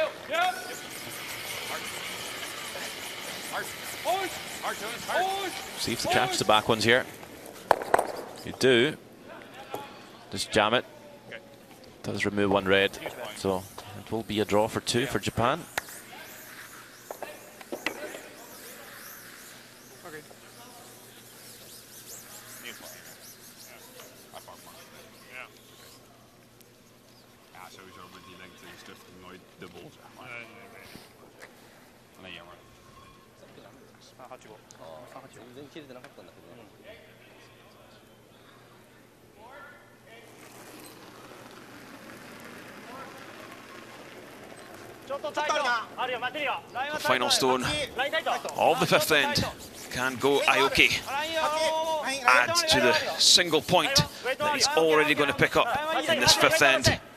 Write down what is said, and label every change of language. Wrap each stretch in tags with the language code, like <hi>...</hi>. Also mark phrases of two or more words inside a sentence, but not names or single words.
<en>See if they catch the back ones here. You do. Just jam it. Does remove one red. So it will be a draw for two for Japan.</en> <nl>Ja, sowieso met die lengte is het nooit dubbel, zeg maar. Alleen jammer.</nl> <ja>全然切れてなかったんだけど。</ja> <en>The final stone of the fifth end. Can Go Aoki add to the single point that he's already going to pick up in this fifth end?</en>